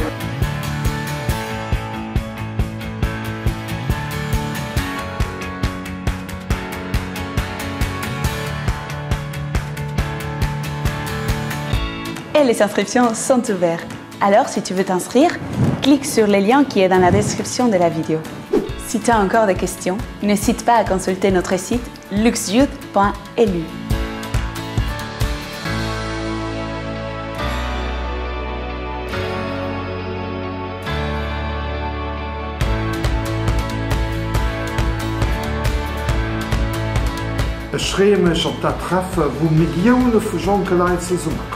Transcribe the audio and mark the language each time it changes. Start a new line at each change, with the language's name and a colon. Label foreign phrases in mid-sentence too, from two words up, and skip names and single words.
French: Et les inscriptions sont ouvertes. Alors, si tu veux t'inscrire, clique sur le lien qui est dans la description de la vidéo. Si tu as encore des questions, n'hésite pas à consulter notre site luxyouth.lu.
German: Ich freue mich auf das Treffen, wo Millionen von Jonkeleien zusammenkommen.